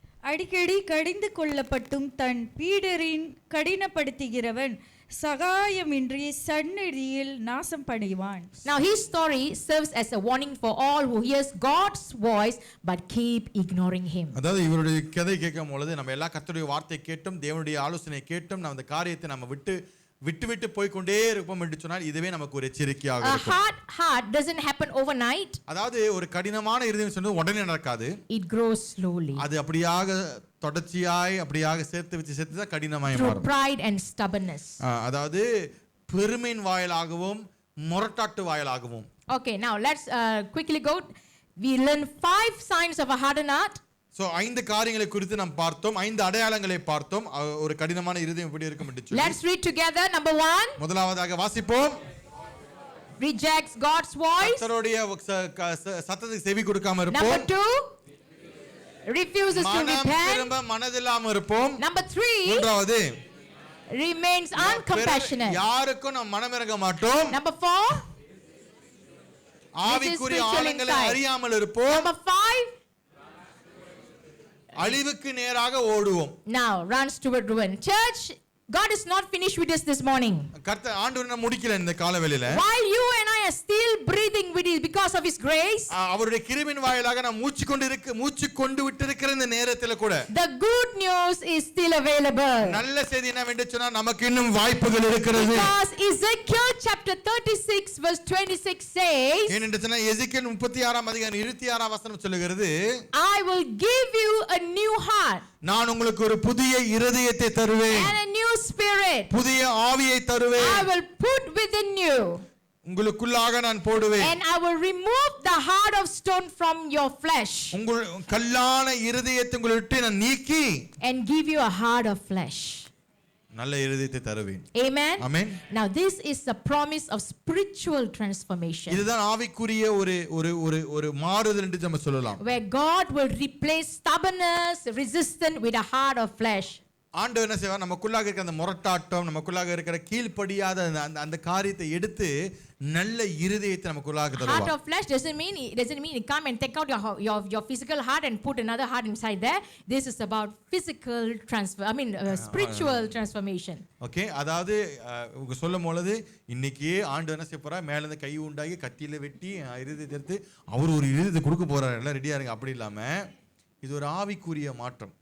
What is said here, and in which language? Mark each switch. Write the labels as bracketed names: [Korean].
[Tamil] அடிக்கடி கடிந்து கொள்ளப்பட்டும் தன் பீடரின் கடினப்படுத்துகிறவன் சகாயமின்றி சந்நிதியில் நாசம் படைவான். [English] Now his story serves as a warning for all who hears God's voice but keep ignoring him. [Tamil] அதாவது இவருடைய கதை கேட்கும் பொழுது நம்ம எல்லா கர்த்தருடைய வார்த்தை கேட்டும் தேவனுடைய ஆலோசனை கேட்டும் நம்ம அந்த காரியத்தை நம்ம விட்டு போய் கொண்டே இருப்போம் என்று சொன்னால் இதுவே நமக்கு ஒரு எச்சரிக்கையாக இருக்கும். [English] A hard heart doesn't happen overnight. [Tamil] அதாவது ஒரு கடினமான இருதயம் சொன்னது உடனே நடக்காது. [English] It grows slowly. [Tamil] அது அப்படியாக தொடர்ச்சியாய் அப்படியாக சேர்த்து தான் கடினமாய் மாறும். [English] Through pride and stubbornness. [Tamil] அதாவது பெருமையின் வாயிலாகவும் முரட்டாட்டு வாயிலாகவும். [English] Okay, now let's quickly go. We learn 5 signs of a hardened heart. [Tamil] So 5 காரியங்களை குறித்து நாம் பார்த்தோம், 5 அடையாளங்களை பார்த்தோம் ஒரு கடினமான இருதயம் எப்படி இருக்கும் என்று சொல்லி. [English] Let's read together. Number 1. [Tamil] முதலாவதாக வாசிப்போம். [English] Rejects God's voice. [Tamil] கர்த்தருடைய சத்தத்துக்கு செவி கொடுக்காம இருப்போம். [English] Number 2. Refuses to repent. [Tamil] மனதில்லாம இருப்போம். [English] Number 3. [Tamil] மூன்றாவது [English] remains uncompassionate. [Tamil] யாருக்கும் நாம் மனமிரங்க மாட்டோம். [English] Number 4. [Tamil] ஆவிக்குரிய ஆழங்களை அறியாமல் இருப்போம். [English] Number 5. [Tamil] அழிவுக்கு நேராக ஓடுவோம். [English] Now runs toward ruin. Church, God is not finished with us this morning. [Tamil] கர்த்தர் ஆண்டவர் முடிக்கல இந்த காலவேளையில. [English] While you and I are still breathing with it because of his grace, [Tamil] அவருடைய கிருபையின் வாயிலாக நாம் மூச்சு கொண்டு விட்டிருக்கிற இந்த நேரத்துல கூட [English] the good news is still available. [Tamil] நல்ல செய்தி என்னவென்று சொன்னால் நமக்கு இன்னும் வாய்ப்புகள் இருக்கிறது. [English] Because Ezekiel chapter 36 verse 26 says, [Tamil] ஏனென்று சொன்னால் எசேக்கியேல் 36ஆம் அதிகாரம் 26ஆம் வசனம் சொல்லுகிறது, [English] I will give you a new heart. [Tamil] நான் உங்களுக்கு ஒரு புதிய இருதயத்தை தருவேன். [English] And a new spirit. [Tamil] புதிய ஆவியை தருவேன். [English] I will put within you. [Tamil] உங்களுக்குள்ளாக நான் போடுவேன். [English] And I will remove the heart of stone from your flesh. [Tamil] உங்கள் கல்லான இருதயத்தை உங்களை விட்டு நான் நீக்கி [English] And give you a heart of flesh. [Tamil] நல்ல இருதயத்தை தருவேன். [English] Amen. Amen. Now this is the promise of spiritual transformation. [Tamil] இதுதான் ஆவிக்குரிய ஒரு மாறுதல் என்று நம்ம சொல்லலாம். [English] Where God will replace stubbornness, resistance with a heart of flesh. [Tamil] ஆண்டவர் என்ன செய்வார், நமக்குள்ளாக இருக்கிற அந்த முரட்டாட்டம், நமக்குள்ளாக இருக்கிற கீழ்ப்படியாத அந்த காரியத்தை எடுத்து நல்ல இருதயத்தை நமக்குள்ளாக தருவார். [English] Heart of flesh doesn't mean you come and take out your physical heart and put another heart inside there. This is about physical spiritual transformation. [Tamil] Okay, அதாவது உங்க சொல்லும் பொழுது இன்னைக்கு ஆண்டவர் என்ன செய்ய போறார், மேல இருந்து கை உண்டாகி கத்தியில வெட்டி இருதயத்தை எடுத்து அவர் ஒரு இருதயத்தை கொடுக்க போறார், எல்லாம் ரெடியா இருங்க. அப்படி இல்லாம இது ஒரு ஆவிக்குரிய மாற்றம்.